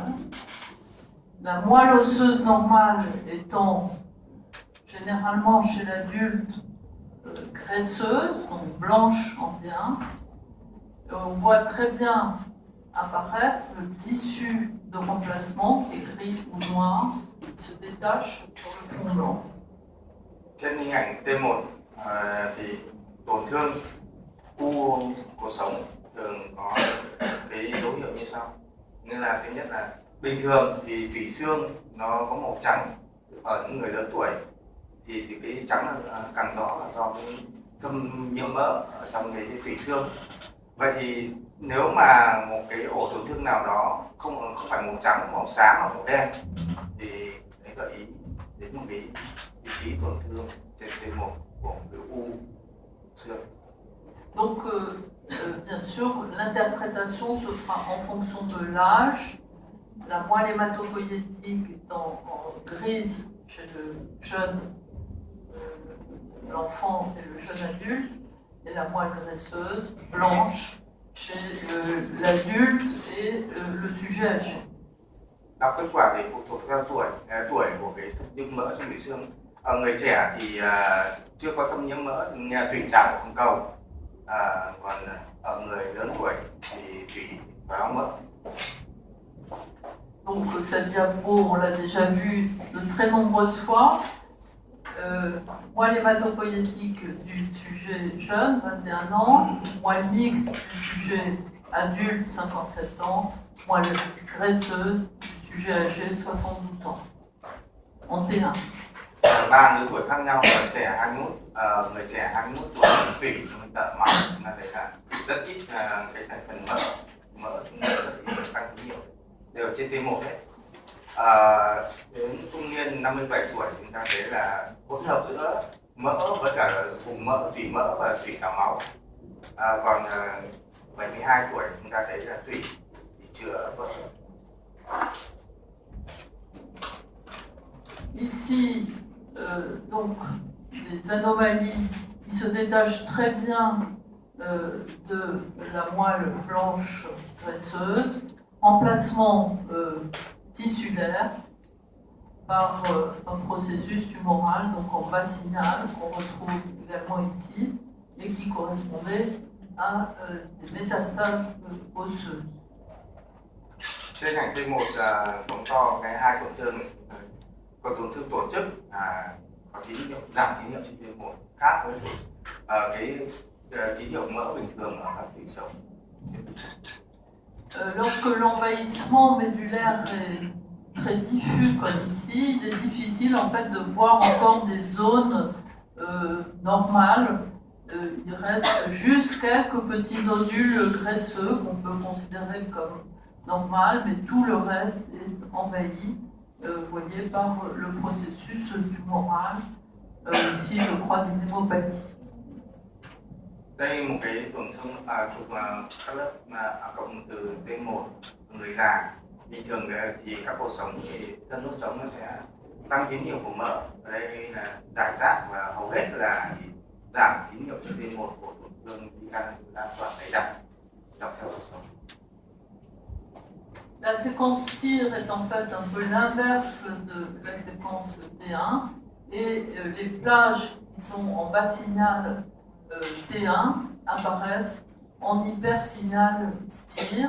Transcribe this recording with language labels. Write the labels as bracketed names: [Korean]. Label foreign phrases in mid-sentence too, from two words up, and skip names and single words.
[French] La moelle osseuse normale étant généralement chez l'adulte graisseuse, donc blanche en T1. On voit très bien apparaître le tissu de remplacement qui est gris ou noir, qui se détache sur le fond blanc. [Vietnamese] Trên hình ảnh T1 thì tổn thương u cột sống thường có cái dấu hiệu như sau. Nên là thứ nhất là bình thường thì tủy xương nó có màu trắng ở những người lớn tuổi, thì cái trắng càng rõ là do cái thâm nhiễm mỡ ở trong cái tủy xương. Vậy thì nếu mà một cái ổ tổn thương nào đó không phải màu trắng, màu xám hoặc màu đen thì đấy gợi ý đến một cái vị trí tổn thương trên T1 của cái u xương. [French] Donc, bien sûr, l'interprétation se fera en fonction de l'âge, la moelle hématopoïétique étant en grise chez le jeune, l'enfant et le jeune adulte, et la moelle graisseuse blanche chez l'adulte et le sujet âgé. [Vietnamese] Đọc kết quả thì phụ thuộc theo tuổi của cái thâm nhiễm mỡ trong tủy xương. Ở người trẻ thì chưa có thâm nhiễm mỡ tủy tạo của phần cầu, còn ở người lớn tuổi thì tủy thoái mỡ. [French] Donc cette diapo, on l'a déjà vu de très nombreuses fois. Moelle hématopoïétique du sujet jeune, 21 ans, moelle mixte du sujet adulte, 57 ans, moelle graisseuse du sujet âgé, 72 ans, en T1. [Vietnamese] Ba lứa tuổi khác nhau, người trẻ 21, người trẻ 21 tuổi tủy tợ máu là đấy là rất ít cái thành phần mỡ rất ít tăng tín hiệu, đều trên T1 đấy. Đến trung niên 57 tuổi chúng ta thấy là hỗn hợp giữa mỡ với cả vùng tủy mỡ và tủy tạo máu. Còn 72 tuổi chúng ta thấy là tủy chữa vỡ. [French] Ici, donc, des anomalies qui se détachent très bien de la moelle blanche graisseuse, remplacement tissulaire par un processus tumoral, donc en basinal, qu'on retrouve également ici, et qui correspondait à des métastases osseuses. [Vietnamese] Trên ảnh T1 phóng to cái hai tổn thương này, có tổn thương tổ chức có tín hiệu giảm tín hiệu trên T1 khác với cái tín hiệu mỡ bình thường ở các tủy sống. [French] Lorsque l'envahissement médulaire est très diffus comme ici, il est difficile en fait de voir encore des zones normales il reste juste quelques petits nodules graisseux qu'on peut considérer comme normal, mais tout le reste est envahi, vous voyez, par le processus tumoral, ici je crois d'une hémopathie. [Vietnamese] Đây một cái tổn thương chụp các lớp cộng từ T1 người già. Bình thường thì các cột sống thì thân đốt sống nó sẽ tăng tín hiệu của mỡ. Ở đây là giải rác và hầu hết là giảm tín hiệu trên T1 của tổn thương di căn lan tỏa dày đặc dọc theo cột sống. [French] La séquence TIR est en fait un peu l'inverse de la séquence T1 et les plages qui sont en bas signal T1 apparaissent en hypersignal STIR.